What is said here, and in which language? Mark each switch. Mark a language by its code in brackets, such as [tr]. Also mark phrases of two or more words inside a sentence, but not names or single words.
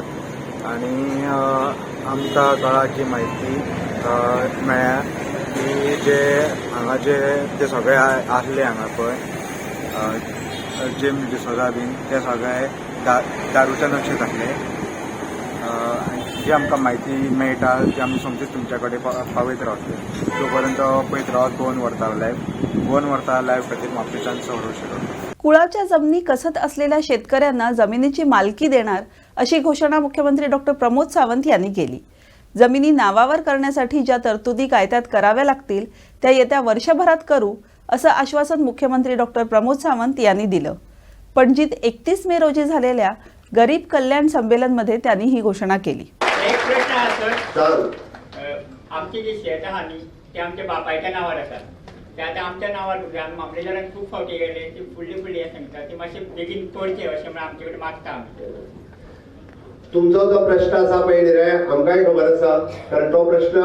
[kok] आनी आमकां कळ्ळा जी म्हायती मेळ्ळ्या की जे हांगा जे सगळे आसले हांगा पळय जेम्स डिसोझा बीन ते सगळे दारूच्या नशेंत आसले. जी आमकां म्हायती मेळटा ती आमी समजीत तुमच्या कडेन पावयत रावतले. तो पर्यंत पळयत रावत 2 वर्सां लायव्ह खातीर म्हापशेच्यान सौरव शिरोडकर. [mr] कुळाच्या जमिनी कसत असलेल्या शेतकऱ्यांना जमिनीची मालकी देणार अशी घोषणा मुख्यमंत्री डॉक्टर प्रमोद सावंत यांनी केली. जमिनी नावावर करण्यासाठी ज्या तरतुदी कायद्यात कराव्या लागतील त्या येत्या वर्षभरात करू असं आश्वासन मुख्यमंत्री डॉक्टर प्रमोद सावंत यांनी दिलं. पणजीत 31 मे रोजी झालेल्या गरीब कल्याण संमेलनमध्ये त्यांनी ही घोषणा केली. एक प्रश्न असं, [kok] आमचे जे शेत आहा न्ही ते आमच्या बापायच्या नावार आसा, ते आतां आमच्या नावार उरले. आमी म्हापशेंच्यान खूब फावटी गेले, ती फुडली हें सांगता ती मातशें बेगीन करचें अशें म्हणून आमचे कडेन मागता आमी. तुमचो जो प्रश्न आसा पळय न्ही रे, आमकांय खबर आसा, कारण तो प्रश्न